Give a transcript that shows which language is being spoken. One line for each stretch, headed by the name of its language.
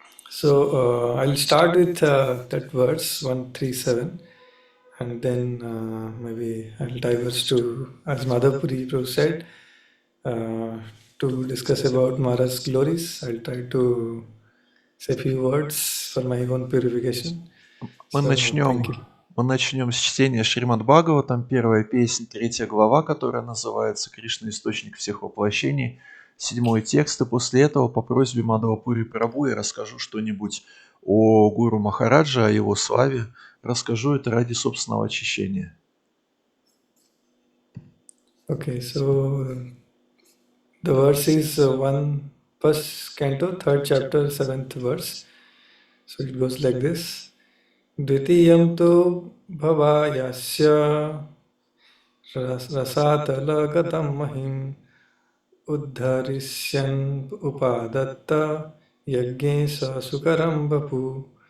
English: So I'll start with that verse 137 and then maybe I'll diverge to, as Madhavpuri Prabhu said, to discuss about Maharaj's glories. I'll try to say a few words for my own purification.
Russian: Мы начнем с чтения Шримад Бхагаватам, первая песня, 3 глава, которая называется «Кришна – источник всех воплощений», 7 текст, и после этого по просьбе Мадхава-Пури Прабху я расскажу что-нибудь о Гуру Махараджа, о его славе, расскажу это ради собственного очищения.
English: Okay, so the verse is first canto, 3rd chapter, 7th verse. So it goes like this.
Sanskrit: Dvitiyam tu bhavayasya rasatalagatam mahim uddharisyan upadatta yajnesa sukaram vapu.